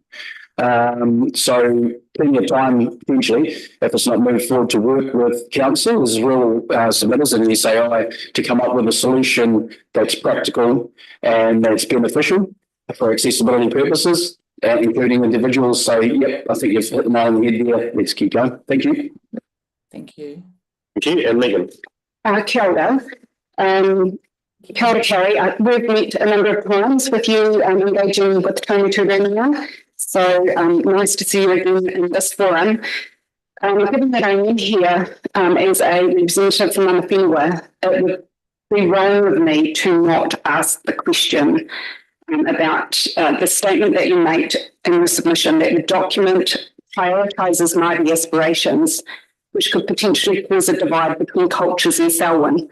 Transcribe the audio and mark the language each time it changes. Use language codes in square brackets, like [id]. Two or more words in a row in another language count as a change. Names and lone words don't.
[en] So plenty of time potentially, if it's not moved forward, to work with council as rural submitters and SAI to come up with a solution that's practical and that's beneficial for accessibility purposes, including individuals. So yep, I think you've hit the nail on the head there. Let's keep going. Thank you. Thank you. Thank you. And Megan. [mi] Kia ora. Kia ora, Kerry. [en] We've met a number of times with you engaging with Tony Turenga. So nice to see you again in this forum. Given that I'm in here as a representative from [mi] Mana Whenua, [en] it would be wrong of me to not ask the question about the statement that you made in the submission, that the document prioritises mighty aspirations, which could potentially cause a divide between cultures in Selwyn.